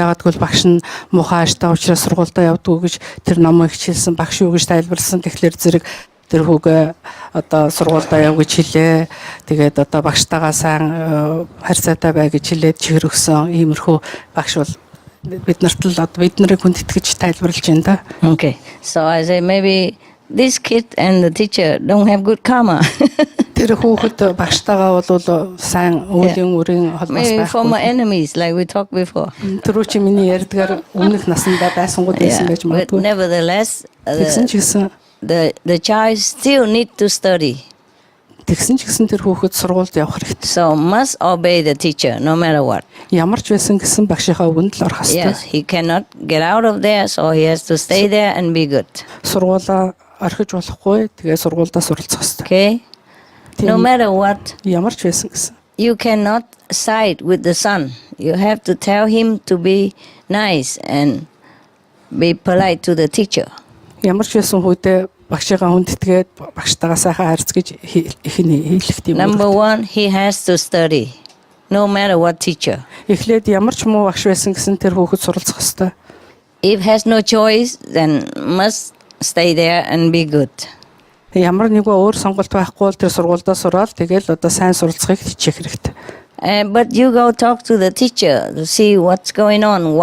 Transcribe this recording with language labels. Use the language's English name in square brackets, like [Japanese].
[Mongolian] Ягаад гэвэл багш нь муухай ааштай учраас сургуультай явдгүй гэж тэр намайг хичээлсэн багш юу гэж тайлбарласан. Тэгэхээр зэрэг тэр хүүгээ одоо сургуультай яв гэж хэлээ. Тэгээд одоо багштайгаа сайн харьцаатай бай гэж хэлээд чихэр өгсөн. Иймэрхүү багш бол бид нарт л бид нарыг хүндэтгэж тайлбарлаж байна да. [English] Okay. So I say maybe this kid and the teacher don't have good karma. [Mongolian] Тэр хүүхэд багштайгаа бол сайн үеийн үрийн холбоос [English] Maybe [Mongolian] байхгүй. [English] former enemies like we talked before. [Mongolian] Түрүү чи миний ярьдгаар өмнөх насандаа байсангууд байсан байж [English] But [Mongolian] магадгүй. [English] nevertheless, [Mongolian] Тэгсэн ч гэсэн [English] the child still need to study. [Mongolian] тэр хүүхэд сургуульд явах хэрэгтэй. [English] So must obey the teacher no matter what. [Mongolian] Ямар ч байсан гэсэн багшийнхаа үгэнд л орох хэрэгтэй. [English] Yes, he cannot get out of there, so he has to stay there and be good. [Mongolian] Сургуулаа орхиж болохгүй. Тэгээ сургуульдаа суралцах хэрэгтэй. [English] Okay? No matter what, [Mongolian] Ямар ч байсан гэсэн. [English] you cannot side with the son. You have to tell him to be nice and be polite to the teacher. [Mongolian] Ямар ч байсан хүйтээ багшигаа хүндэтгээд багштайгаа сайхан харьцаж ихний хийлэх тийм. [English] Number one, he has to study, no matter what teacher. [Mongolian] Эхлээд ямар ч муу багш байсан гэсэн тэр хүүхэд суралцах ёстой. [English] If has no choice, then must stay there and be good. [Mongolian] Ямар нэгэн өөр сонголт байхгүй бол тэр сургуульдаа сураад тэгэл одоо сайн суралцахыг хичээх хэрэгтэй. [English] But you go talk to the teacher to see what's going on.